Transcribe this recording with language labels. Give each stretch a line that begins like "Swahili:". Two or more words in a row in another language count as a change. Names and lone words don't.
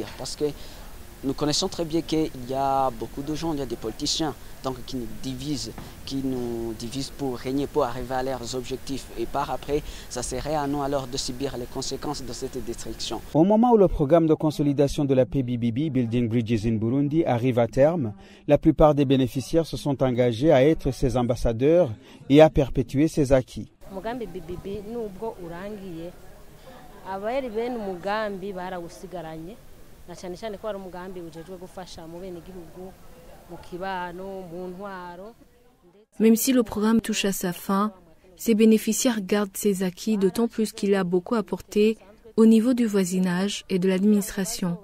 French: Parce que nous connaissons très bien qu'il y a beaucoup de gens, il y a des politiciens donc, qui nous divisent pour régner, pour arriver à leurs objectifs. Et par après, ça serait à nous alors de subir les conséquences de cette destruction. Au moment où le programme de consolidation de la paix BBB, Building Bridges in Burundi, arrive à terme, la plupart des bénéficiaires se sont engagés à être ses ambassadeurs et à perpétuer ses acquis.
Rundi: Umugambi BBB nubwo urangiye abayeri bene umugambi barawusigaranye.
French: Même si le programme touche à sa fin, ses bénéficiaires gardent ses acquis, d'autant plus qu'il a beaucoup apporté au niveau du voisinage et de l'administration.